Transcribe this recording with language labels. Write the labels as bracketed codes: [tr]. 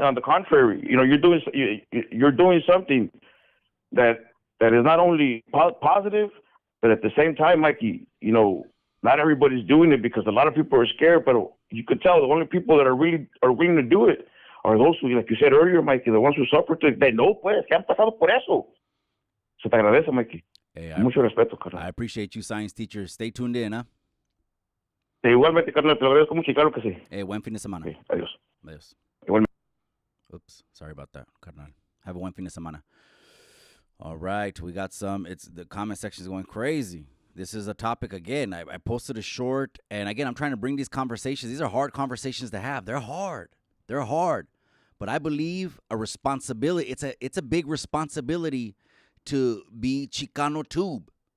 [en] On the contrary, you know, you're doing something that is not only positive, but at the same time, Mikey, you know, not everybody's doing it because a lot of people are scared, but you could tell the only people that are willing to do it are those who, like you said earlier, Mikey, the ones who suffer, they know, [es] pues, que han pasado por eso. Se te agradece, Mikey. [en] Hey, [es] mucho respeto, carnal. [en] I appreciate you, science teacher. Stay tuned in, huh? [es] Igualmente, carnal, te lo agradezco mucho y claro que sí. Hey, buen fin de semana. Okay, adiós. Adiós. Igualmente. [en] Oops, sorry about that, carnal. Have a [es] buen fin de semana. [en] All right, we got some. The comment section is going crazy. this is a topic again. I posted a short, and again, I'm trying to bring these conversations. These are hard conversations to have. They're hard. They're hard. But I believe a responsibility, it's a big responsibility to be Chicano Tube.